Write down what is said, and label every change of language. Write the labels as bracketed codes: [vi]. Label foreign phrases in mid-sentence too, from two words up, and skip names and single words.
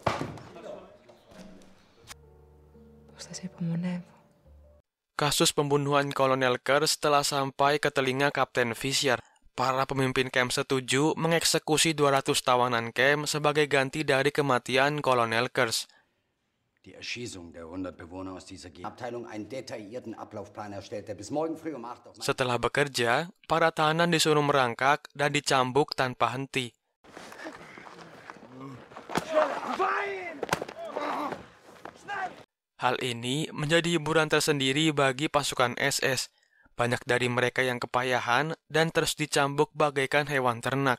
[id] Kasus pembunuhan Kolonel Kurz telah sampai ke telinga Kapten Fischer. Para pemimpin camp setuju mengeksekusi 200 tawanan camp sebagai ganti dari kematian Kolonel Kurz. [de] Die Erschießung der 100 Bewohner aus dieser Abteilung einen detaillierten Ablaufplan erstellt, der bis morgen früh um 8 Uhr... [id] Setelah bekerja, para tahanan disuruh merangkak dan dicambuk tanpa henti. Hal ini menjadi hiburan tersendiri bagi pasukan SS. Banyak dari mereka yang kepayahan dan terus dicambuk bagaikan hewan ternak.